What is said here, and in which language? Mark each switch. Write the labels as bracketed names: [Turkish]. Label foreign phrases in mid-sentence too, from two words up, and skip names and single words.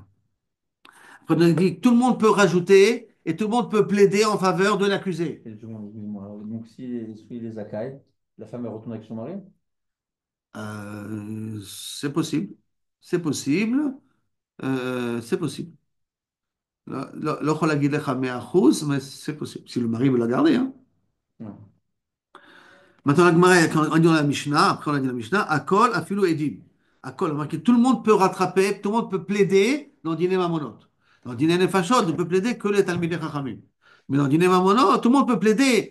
[French] Après, on a dit que tout le monde peut rajouter et tout le monde peut plaider en faveur de l'accusé. Excuse-moi. Donc, s'il est Zakai, la femme elle retourne avec son mari? C'est possible. C'est possible. C'est possible. [Hebrew] לא יכול להגיד לך 100%, [French] mais c'est possible. Si le mari veut la garder, hein. Ouais. Maintenant, la Gemara, quand on dit dans la Mishnah, après on a dit la Mishnah, [Hebrew] הכל, אפילו עדים. [French] Akol, on a marqué, tout le monde peut rattraper, tout le monde peut plaider dans [Hebrew] דיני ממונות. [French] Dans [Hebrew] דיני נפשות, [French] on ne peut plaider que les [Hebrew] תלמידי חכמים. [French] Mais dans [Hebrew] דיני ממונות, [French] tout le monde peut plaider.